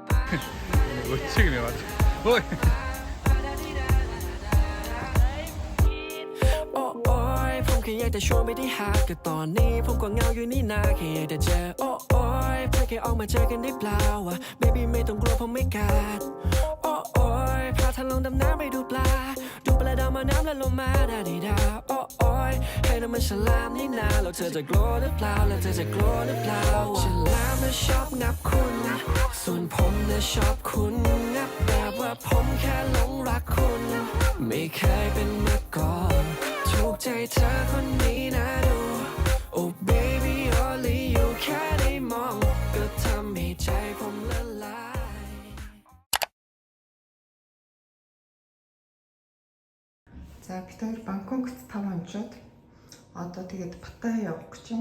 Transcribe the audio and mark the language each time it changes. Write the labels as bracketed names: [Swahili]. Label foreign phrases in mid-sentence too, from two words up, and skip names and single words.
[Mongolian] Өчиг юм байна. Ой. [Thai] ผมแค่อยากจะชวนไปที่หาดก็ตอนนี้ผมก็เหงาอยู่นี่นาแค่อยากจะเจอโอ้ยเพื่อแค่ออกมาเจอกันได้เปล่าวะ baby ไม่ต้องกลัวผมไม่กั ดโอ้ยพาเธอลงดำน้ำไปดูปลาดูปลาดาวมาน้ำและลมมาดาดีดาโอ้ยให้น้ำมันฉลามนี่นาแล้วเธอจะกลัวหรือเปล่าแล้วเธอจะกลัวหรือเปล่าฉลามน่ะชอบงับคุณส่วนผมน่ะชอบคุณงับแบบว่าผมแค่หลงรักคุณไม่เคยเป็นมาก่อนถูกใจเธอคนนี้นะดูโอ้ [English] baby only you [Thai] แค่ได้มองก็ทำให้ใจผมละลาย [Mongolian] За бид хоёр Бангкокт 5 хоногчод одоо тэгээд Паттайя явах гэж байна.